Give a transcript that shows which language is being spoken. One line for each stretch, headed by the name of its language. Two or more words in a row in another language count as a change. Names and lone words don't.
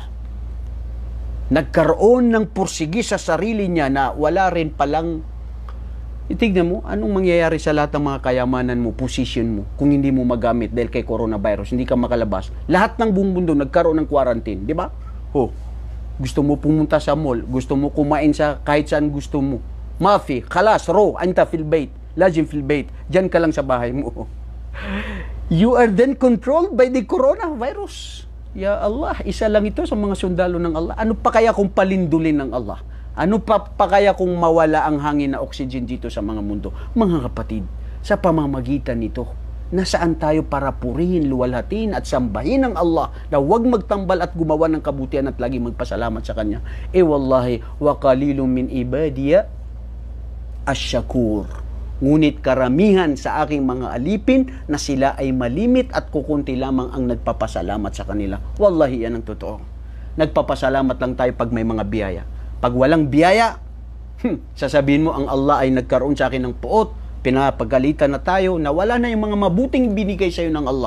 Filipino: Nagkaroon ng pursigi sa sarili niya na wala rin palang, itignan mo, anong mangyayari sa lahat ng mga kayamanan mo, position mo, kung hindi mo magamit dahil kay coronavirus, hindi ka makalabas. Lahat ng buong mundo nagkaroon ng quarantine, di ba? Gusto mo pumunta sa mall, gusto mo kumain sa kahit saan gusto mo.
Arabic: مافي، خلاص، روح، انت في البيت، لازم في البيت,
Filipino: dyan ka lang sa bahay mo.
English: You are then controlled by the coronavirus.
Arabic: يا الله,
Filipino: isa lang ito sa mga sundalo ng Allah. Ano pa kaya kung palindulin ng Allah? Ano pa kaya kung mawala ang hangin na oxygen dito sa mga mundo? Mga kapatid, sa pamamagitan nito, nasaan tayo para purihin, luwalhatin at sambahin ng Allah na huwag magtambal at gumawa ng kabutihan at lagi magpasalamat sa Kanya.
Arabic: والله، وقليل من عبادي الشكور.
Filipino: Ngunit karamihan sa aking mga alipin na sila ay malimit at kukunti lamang ang nagpapasalamat sa kanila. Wallahi, yan ang totoo. Nagpapasalamat lang tayo pag may mga biyaya. Pag walang biyaya, sasabihin mo ang Allah ay nagkaroon sa akin ng puot, pinapagalitan na tayo, na wala na yung mga mabuting binigay sa iyo ng Allah.